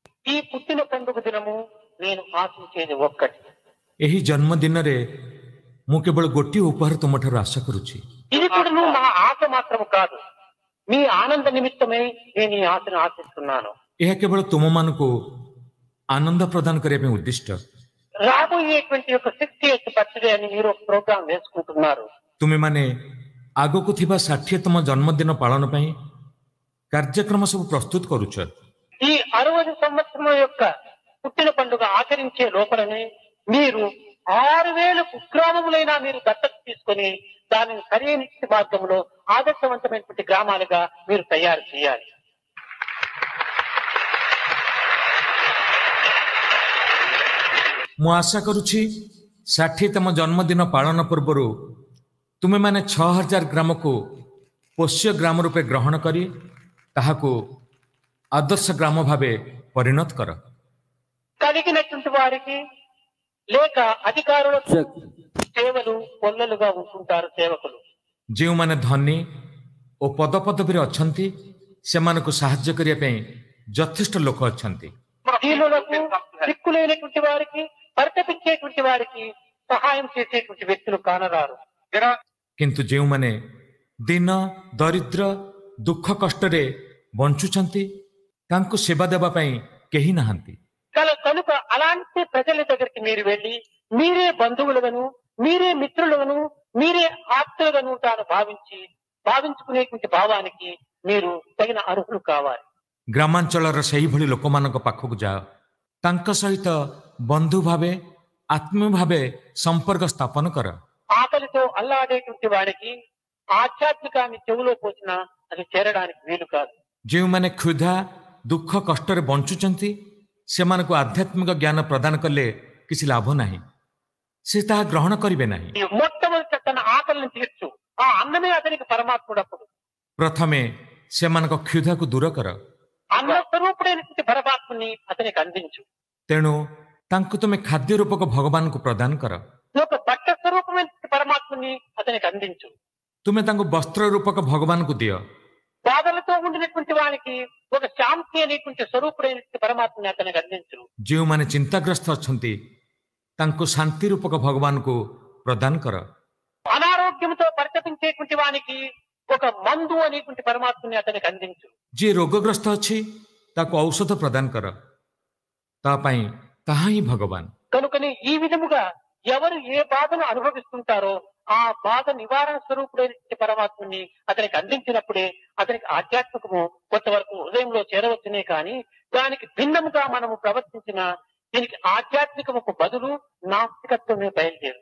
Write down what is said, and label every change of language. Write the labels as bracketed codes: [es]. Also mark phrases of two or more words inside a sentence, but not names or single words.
[te] ఈ పుట్టిన పండుగ దినము నేను ఆశించేది ఒక్కటి. [or] ଏହି ଜନ୍ମଦିନରେ ମୁଁ କେବଳ ଗୋଟିଏ ଉପହାର ତୁମଠାରୁ ଆଶା କରୁଛି। [te] ఇది కూడా నా ఆశ మాత్రము కాదు, మీ ఆనంద నిమిత్తమై నేను ఈ ఆశను ఆశిస్తున్నాను. [or] ଏହା କେବଳ ତୁମମାନଙ୍କୁ ଆନନ୍ଦ ପ୍ରଦାନ କରିବା ପାଇଁ ଉଦ୍ଦିଷ୍ଟ। [te] రాబోయేటువంటి యొక్క 60th బర్త్డే అని మీరు ఒక ప్రోగ్రాం వేసుకుంటున్నారు. [or] ତୁମେମାନେ ଆଗକୁ ଥିବା 60ତମ ଜନ୍ମଦିନ ପାଳନ ପାଇଁ କାର୍ଯ୍ୟକ୍ରମ ସବୁ ପ୍ରସ୍ତୁତ କରୁଛ। [te] ఈ 60 సంవత్సరం యొక్క పుట్టిన పండుగ ఆచరించే లోపలనే మీరు 6000 కుగ్రామములైనా మీరు దత్తత తీసుకొని దానిని సరైన మార్గంలో ఆదర్శవంతమైనటువంటి గ్రామాలుగా మీరు తయారు చేయాలి. [or] ମୁଁ ଆଶା କରୁଛି 60ତମ ଜନ୍ମଦିନ ପାଳନ ପୂର୍ବରୁ ତୁମେମାନେ 6000 ଗ୍ରାମକୁ ପୋଷ୍ୟ ଗ୍ରାମ ରୂପେ ଗ୍ରହଣ କରି ତାହାକୁ ଆଦର୍ଶ ଗ୍ରାମ ଭାବେ ପରିଣତ କର। [te] కలిగినటువంటి వారికి లేక అధికారుల సేవలు పొల్లలుగా ఉంటుంటారు సేవకులు। [or] ଯେଉଁମାନେ ଧନୀ ଓ ପଦପଦବୀରେ ଅଛନ୍ତି ସେମାନଙ୍କୁ ସାହାଯ୍ୟ କରିବା ପାଇଁ ଯଥେଷ୍ଟ ଲୋକ ଅଛନ୍ତି। [te] దీనులకు దిక్కులేనటువంటి వారికి పరితపించేటువంటి వారికి సహాయం చేసేటువంటి వ్యక్తులు కానరారు। [or] କିନ୍ତୁ ଯେଉଁମାନେ ଦିନ ଦରିଦ୍ର ଦୁଃଖ କଷ୍ଟରେ ବଞ୍ଚୁଛନ୍ତି ତାଙ୍କୁ ସେବା ଦେବା ପାଇଁ କେହି ନାହାନ୍ତି। [te] కనుక అలాంటి ప్రజల దగ్గరికి మీరు వెళ్ళి మీరే బంధువులుగాను మీరే మిత్రులుగాను మీరే ఆప్తులుగాను తాను భావించుకునేటువంటి భావానికి మీరు తగిన అర్హులు కావాలి। [or] ଗ୍ରାମାଞ୍ଚଳର ସେହିଭଳି ଲୋକମାନଙ୍କ ପାଖକୁ ଯାଅ, ତାଙ୍କ ସହିତ ବନ୍ଧୁ ଭାବେ ଆତ୍ମୀୟ ଭାବେ ସମ୍ପର୍କ ସ୍ଥାପନ କର। [te] ఆకలితో అల్లాడేటువంటి వాడికి ఆధ్యాత్మికాన్ని చెవులో పోసినా అది చేరడానికి వీలు కాదు। [or] ଯେଉଁମାନେ କ୍ଷୁଧା ଦୁଃଖ କଷ୍ଟରେ ବଞ୍ଚୁଛନ୍ତି ସେମାନଙ୍କୁ ଆଧ୍ୟାତ୍ମିକ ଜ୍ଞାନ ପ୍ରଦାନ କଲେ କିଛି ଲାଭ ନାହିଁ, ସେ ତାହା ଗ୍ରହଣ କରିବେ ନାହିଁ। [te] మొట్టమొదట తన ఆకలిని తీర్చు, ఆ అన్నమే అతనికి పరమాత్ముడప్పుడు। [or] ପ୍ରଥମେ ସେମାନଙ୍କ କ୍ଷୁଧାକୁ ଦୂର କର, [te] అన్న స్వరూపుడైనటువంటి పరమాత్మని అతనికి అందించు। [or] ତେଣୁ ତାଙ୍କୁ ତୁମେ ଖାଦ୍ୟ ରୂପକ ଭଗବାନଙ୍କୁ ପ୍ରଦାନ କର। [te] ఒక బట్ట స్వరూపమైనటువంటి పరమాత్మని అతనికి అందించు। [or] ତୁମେ ତାଙ୍କୁ ବସ୍ତ୍ର ରୂପକ ଭଗବାନଙ୍କୁ ଦିଅ। [te] బాధలతో ఉండినటువంటి వానికి ఒక శాంతి అనేటువంటి స్వరూపుడైనటువంటి పరమాత్మని అతనికి అందించు। [or] ଯେଉଁମାନେ ଚିନ୍ତାଗ୍ରସ୍ତ ଅଛନ୍ତି ତାଙ୍କୁ ଶାନ୍ତି ରୂପକ ଭଗବାନଙ୍କୁ ପ୍ରଦାନ କର। [te] అనారోగ్యంతో పరితపించేటువంటి వానికి ఒక మందు అనేటువంటి పరమాత్మని అతనికి అందించు। [or] ଯିଏ ରୋଗଗ୍ରସ୍ତ ଅଛି ତାକୁ ଔଷଧ ପ୍ରଦାନ କର, ତା ପାଇଁ ତାହା ହିଁ ଭଗବାନ। [te] కనుకనే ఈ విధముగా ఎవరు ఏ బాధను అనుభవిస్తుంటారో ఆ బాధ నివారణ స్వరూపుడైన పరమాత్మని అతనికి అందించినప్పుడే అతనికి ఆధ్యాత్మికము కొంతవరకు హృదయంలో చేరవచ్చునే కానీ దానికి భిన్నముగా మనము ప్రవర్తించిన దీనికి ఆధ్యాత్మికముకు బదులు నాస్తికత్వమే బయలుదేరు।